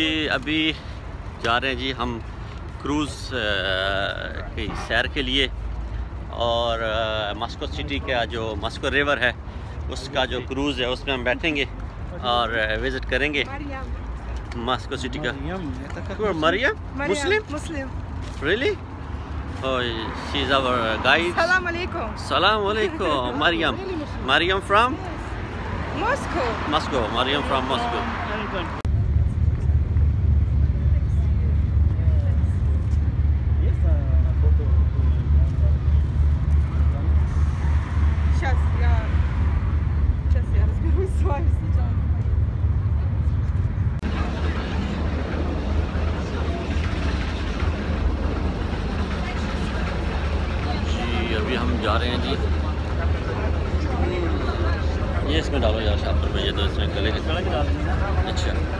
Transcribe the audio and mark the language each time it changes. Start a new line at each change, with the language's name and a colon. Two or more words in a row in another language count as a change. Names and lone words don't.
Hindi: अभी जा रहे हैं जी हम क्रूज़ की सैर के लिए, और मॉस्को सिटी का जो मॉस्को रिवर है उसका जो क्रूज़ है उसमें हम बैठेंगे और विज़िट करेंगे मॉस्को सिटी का।
English: Mariam Muslim really? Oh, she's our guide.
Arabic: سلام عليكم. سلام عليكم.
English: Mariam from Moscow. Mariam from Moscow.
Russian: Сейчас я разберусь с вами сейчас.
Hindi: अभी हम जा रहे हैं जी, ये इसमें डालो यार शापर में, ये तो इसमें गले के अच्छा।